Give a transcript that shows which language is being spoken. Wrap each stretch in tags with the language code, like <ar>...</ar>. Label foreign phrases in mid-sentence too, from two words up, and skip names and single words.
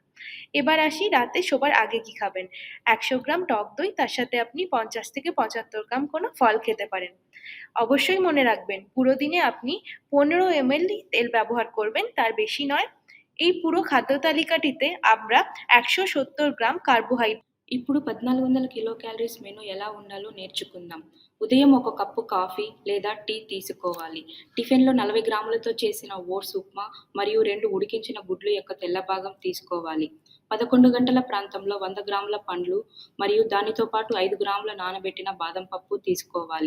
<bn>এবার আসি রাতে শোবার আগে কি খাবেন। 100 গ্রাম টক দই, তার সাথে আপনি 50 থেকে 75 গ্রাম কোনো ফল খেতে পারেন। অবশ্যই মনে রাখবেন পুরো দিনে আপনি 15 ml তেল ব্যবহার করবেন, তার বেশি নয়। এই পুরো খাদ্য তালিকাটিতে আমরা 170</bn> <en>gram carbohydrate.</en> <te>ఇప్పుడు 1400</te> <en>kilo calories menu</en> <te>ఎలా ఉండాలో నేర్చుకుందాం. ఉదయం 1 కప్పు కాఫీ లేదా టీ తీసుకోవాలి. టిఫిన్లో 40 గ్రాములతో చేసిన ఓట్స్ ఉప్మా మరియు 2 ఉడికించిన గుడ్లు యొక్క తెల్ల భాగం తీసుకోవాలి. 11 గంటల ప్రాంతంలో 100 గ్రాముల పండ్లు మరియు దానితో పాటు 5 గ్రాముల నానబెట్టిన బాదం పప్పు తీసుకోవాలి.</te>